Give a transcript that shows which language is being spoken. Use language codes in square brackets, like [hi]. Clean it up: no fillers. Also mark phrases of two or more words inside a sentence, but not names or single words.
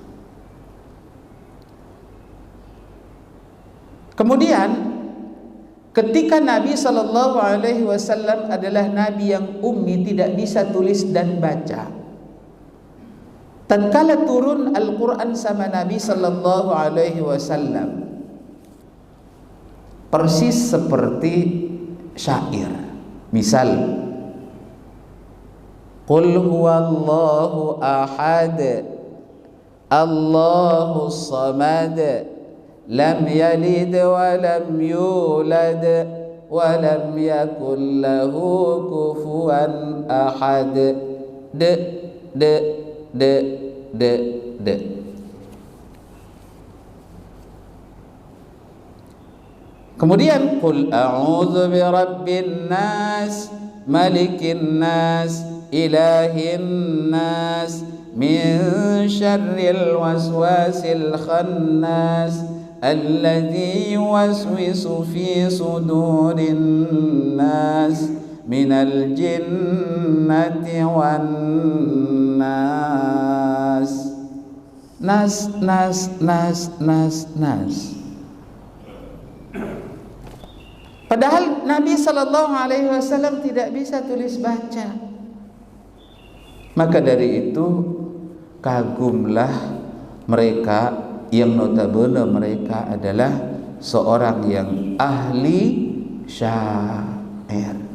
[id] Kemudian ketika Nabi [ar] صلى الله عليه وسلم [id] adalah nabi yang ummi, tidak bisa tulis dan baca, tatkala turun Al-Quran sama Nabi [ar] صلى الله عليه وسلم, [id] persis seperti syair. Misal, [ar] قل هو الله أحد الله الصمد لم يلد ولم يولد ولم يكن له كفوا أحد. De de de de de. Kemudian قل أعوذ برب الناس ملك الناس إله الناس من شر الوسواس الخناس, الذي يوسوس في صدور الناس من الجنة والناس. ناس ناس ناس ناس ناس. [id] Padahal Nabi [ar] صلى الله عليه وسلم [id] tidak bisa tulis baca. Maka dari itu kagumlah mereka yang notabene mereka adalah seorang yang ahli syair.